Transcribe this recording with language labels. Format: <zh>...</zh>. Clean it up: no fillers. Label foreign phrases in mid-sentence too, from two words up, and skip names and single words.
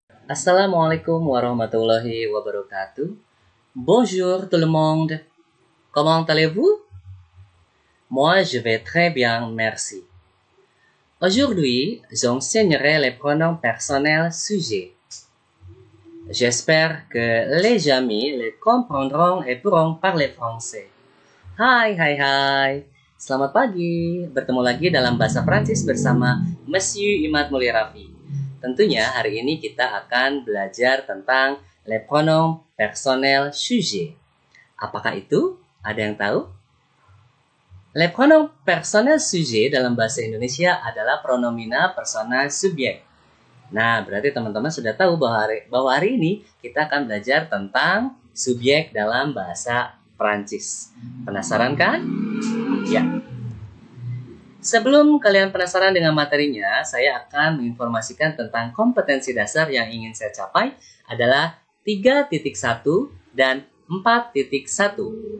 <ar>السلام عليكم ورحمة الله وبركاته.</ar> <fr>Bonjour tout le monde. Comment allez-vous? Moi, je vais très bien, merci. Aujourd'hui, j'enseignerai les pronoms personnels sujets. J'espère que les amis les comprendront et pourront parler français.</fr> <id>Hai. Selamat pagi. Bertemu lagi dalam bahasa Prancis bersama Monsieur Imad Mulirafi. Tentunya hari ini kita akan belajar tentang</id> <fr>les pronoms personnels sujets.</fr> <id>Apakah itu? Ada yang tahu?</id> <fr>Les pronoms personnels sujets</fr> <id>dalam bahasa Indonesia adalah pronomina personal subjek. Nah, berarti teman-teman sudah tahu bahwa hari ini kita akan belajar tentang subjek dalam bahasa Prancis. Penasaran kan? Ya. Sebelum kalian penasaran dengan materinya, saya akan menginformasikan tentang kompetensi dasar yang ingin saya capai adalah 3.1 dan 4.1.</id>